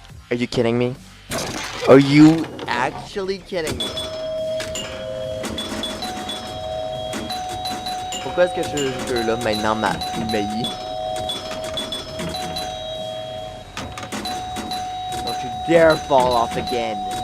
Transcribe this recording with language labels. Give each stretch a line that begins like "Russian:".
English: Are you kidding me? Are you actually kidding me?
French: Pourquoi est-ce que ce jeu-là maintenant m'a humilié?
English: Don't you dare fall off again.